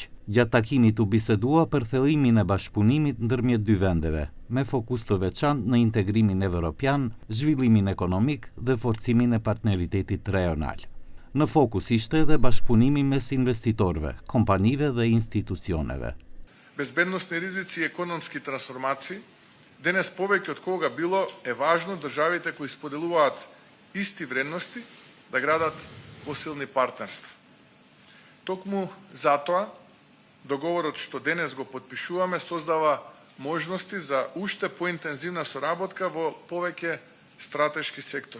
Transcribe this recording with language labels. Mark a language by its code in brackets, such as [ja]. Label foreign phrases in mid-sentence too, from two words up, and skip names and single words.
[sq] Gjatë takimit u bisedua për thellimin e bashkëpunimit ndërmjet dy vendeve, me fokus të veçantë në integrimin evropian, zhvillimin ekonomik dhe forcimin e partneritetit rajonal. Në fokus ishte edhe bashkëpunimi mes investitorëve, kompanive dhe institucioneve. [mk] Безбедносни ризици и економски трансформации, денес повеќе од кога било е важно државите кои споделуваат исти вредности да градат посилни партнерства. Токму затоа договорот што денес го потпишуваме создава можности за уште поинтензивна соработка во повеќе стратешки сектори.